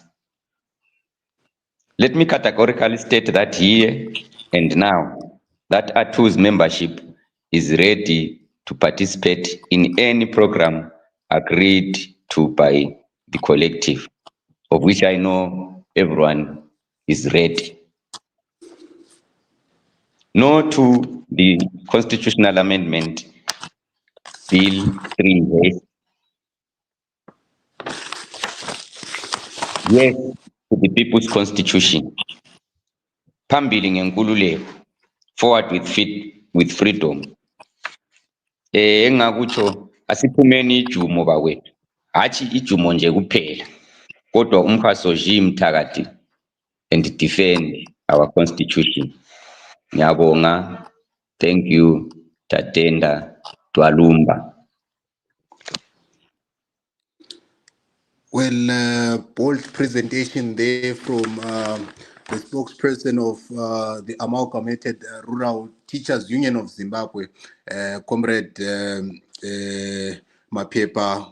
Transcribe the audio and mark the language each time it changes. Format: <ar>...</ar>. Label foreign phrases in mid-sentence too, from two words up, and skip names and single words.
<en>Let me categorically state that here and now, that ATU's membership is ready to participate in any program agreed to by the collective, of which I know everyone is ready. No to the Constitutional Amendment Bill 3. Yes to the People's Constitution.</en> <nd>Phambili ngenkululeko,</nd> <en>forward with freedom.</en> <nd>Engakutsho asiphumeni ijumo bakwethu, hathi ijumo nje kuphela, kodwa umkhaso nje mthakathi</nd> <en>and defend our constitution. Ngiyabonga. Thank you.</en> <sn>Tatenda Twalumba.</sn> <en>Well, bold presentation there from the spokesperson of the Amalgamated Rural Teachers Union of Zimbabwe, Comrade Mapepa.</en>